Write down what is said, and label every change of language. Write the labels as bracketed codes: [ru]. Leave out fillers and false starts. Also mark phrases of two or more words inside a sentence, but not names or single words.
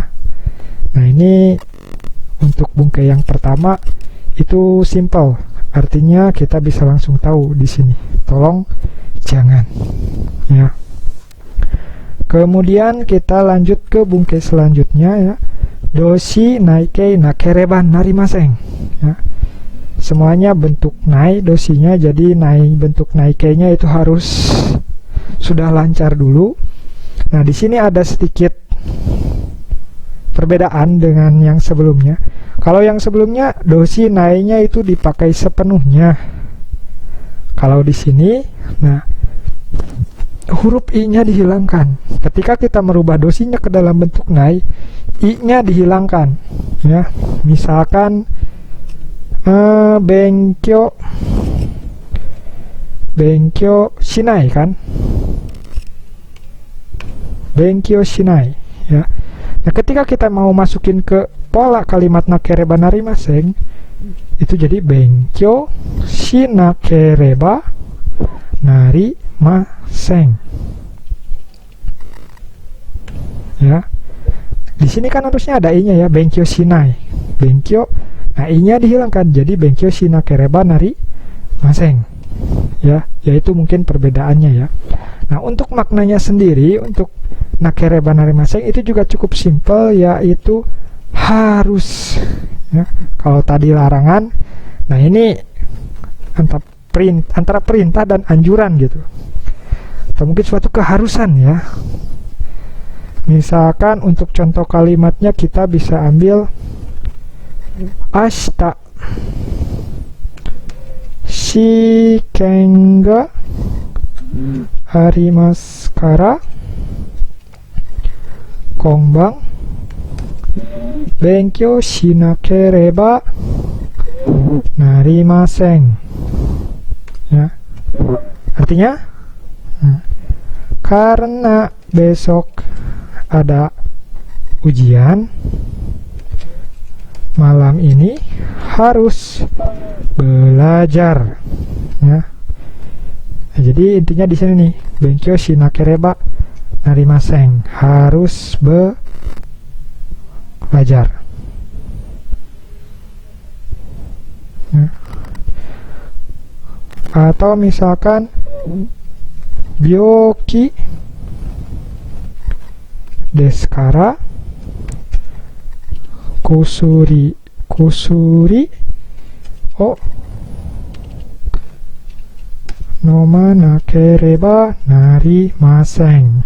[id] Nah, ini untuk bungkai yang pertama itu simple, artinya kita bisa langsung tahu di sini tolong jangan ya. Kemudian kita lanjut ke bungkai selanjutnya ya, [ja] 動詞ない形なければなりません ya. [id] Semuanya bentuk nai, doshinya, jadi nai, bentuk naikeinya itu harus sudah lancar dulu. Nah, di sini ada sedikit perbedaan dengan yang sebelumnya. Kalau yang sebelumnya [ja] 動詞ないnya [id] itu dipakai sepenuhnya. Kalau di sini, nah, huruf i-nya dihilangkan. Ketika kita merubah doshinya ke dalam bentuk nai, i-nya dihilangkan ya. Misalkan [ja] 勉強しない [id] kan, [ja] 勉強しない [id] ya. Nah, ketika kita mau masukin ke pola kalimat [ja] なければなりません, [id] itu jadi [ja] 勉強しなければなりません. [id] Ya. Di sini kan harusnya ada i-nya ya, [ja] 勉強しない. Benkyo, [id] nah i-nya dihilangkan jadi [ja] 勉強しなければなりません. [id] Ya, yaitu mungkin perbedaannya ya. Nah, untuk maknanya sendiri untuk [ja] なければなりません [id] itu juga cukup simpel, yaitu harus ya. Kalau tadi larangan, nah ini antara perintah dan anjuran gitu, atau mungkin suatu keharusan ya. Misalkan untuk contoh kalimatnya kita bisa ambil [ja] 明日試験がありますから今晩勉強しなければなりません. [id] Ya. Artinya karena besok ada ujian, malam ini harus belajar ya. Nah, jadi intinya di sini nih, [ja] 勉強しなければなりません, [id] harus belajar ya. Atau misalkan [ja] 病気ですから薬を飲まなければなりません.